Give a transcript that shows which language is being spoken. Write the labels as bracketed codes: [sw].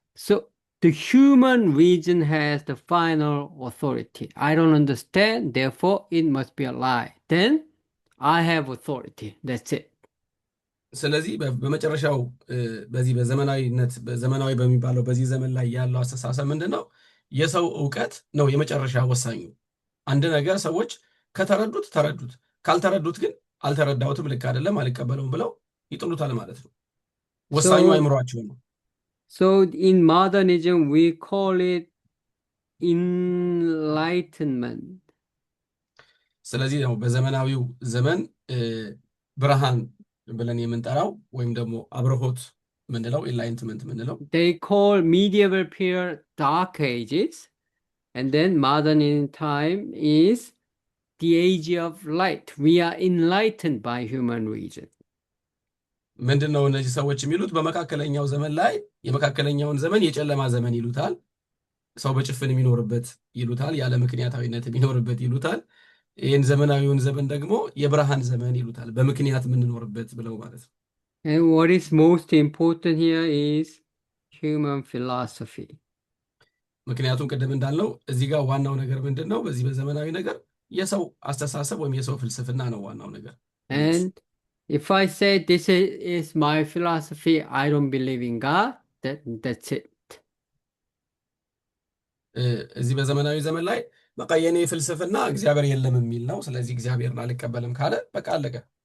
[en] So the human reason has the final authority. I don't understand, therefore it must be a lie. Then I have authority. That's it. [am] ስለዚህ በመጨረሻው በዚህ በዘመናዊ በሚባለው በዚህ ዘመን ላይ ያለው አስተሳሰብ ምንድነው? የሰው ዕውቀት ነው የመጨረሻ ወሳኙ። አንድ ነገር ሰዎች ከተረዱት ተረዱት፣ ካልተረዱት ግን አልተረዳሁትም፣ ልክ አይደለም፣ አልቀበለውም ብለው ይጥሉታል ማለት ነው። ወሳኙ አይምሮአቸው ነው። [en] So in modernism we call it enlightenment. [am] ስለዚህ ነው በዘመናዊው ዘመን ብርሃን ብለን የምንጠራው ወይም ደግሞ አብርሆት ምንለው enlightenment ምንለው። [en] They call medieval period dark ages, and then modern time is the age of light. We are enlightened by human reason. [am] ምንድነው እነዚህ ሰዎች የሚሉት? በመካከለኛው ዘመን ላይ የመካከለኛውን ዘመን የጨለማ ዘመን ይሉታል። ሰው በጭፍን የሚኖርበት ይሉታል፣ ያለ ምክንያታዊነት የሚኖርበት ይሉታል። ይህን ዘመናዊውን ዘመን ደግሞ የብርሃን ዘመን ይሉታል፣ በምክንያት የምንኖርበት ብለው ማለት ነው። [en] And what is most important here is human philosophy. [am] ምክንያቱም ቅድም እንዳልነው እዚህ ጋር ዋናው ነገር ምንድነው? በዚህ በዘመናዊ ነገር የሰው አስተሳሰብ ወይም የሰው ፍልስፍና ነው ዋናው ነገር። [en] And if I say this is my philosophy, I don't believe in God, that's it. [am] እዚህ በዘመናዊ ዘመን ላይ በቃ የኔ ፍልስፍና እግዚአብሔር የለም የሚል ነው፣ ስለዚህ እግዚአብሔርን አልቀበልም ካለ በቃ አለቀ።